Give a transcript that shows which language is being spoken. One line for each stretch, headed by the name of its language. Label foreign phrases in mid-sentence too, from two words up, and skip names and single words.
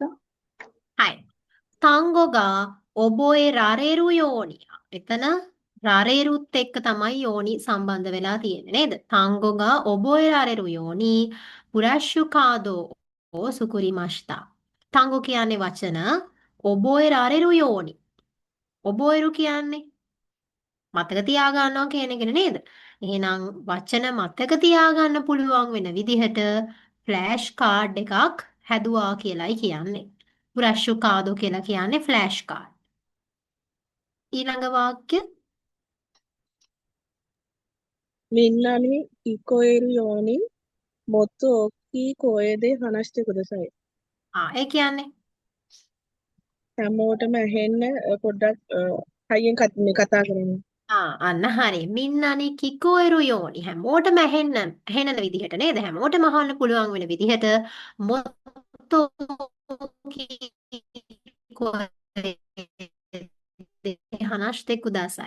Japanese: はい。単語が覚えられるように.
Sinhala: එතන රාරේරුත් එක්ක තමයි යෝනි සම්බන්ධ වෙලා තියෙන්නේ නේද?
Japanese: 単語が覚えられるようにフラッシュカードを作りました.
Sinhala: 単語 කියන්නේ වචන
Japanese: 覚えられるように.
Sinhala: 覚える කියන්නේ මතක තියාගන්නවා කියන එකනේ නේද? එහෙනම් වචන මතක තියාගන්න පුළුවන් වෙන විදිහට
English: flash card
Sinhala: එකක් හැදුවා කියලයි කියන්නේ.
Japanese: フラッシュ カード
Sinhala: කියලා කියන්නේ
English: flash card.
Sinhala: ඊළඟ වාක්‍ය
Japanese: みんなに 聞こえる ように もっと 大きい 声で 話して ください.
Sinhala: ඒ කියන්නේ හැමෝටම ඇහෙන්න පොඩ්ඩක් හයියෙන් කතා කරන්න. අන්න හරි.
Japanese: みんなに 聞こえる ように
Sinhala: හැමෝටම ඇහෙන විදිහට නේද? හැමෝටම අහන්න පුළුවන් වෙන විදිහට
Japanese: もっと 話して ください.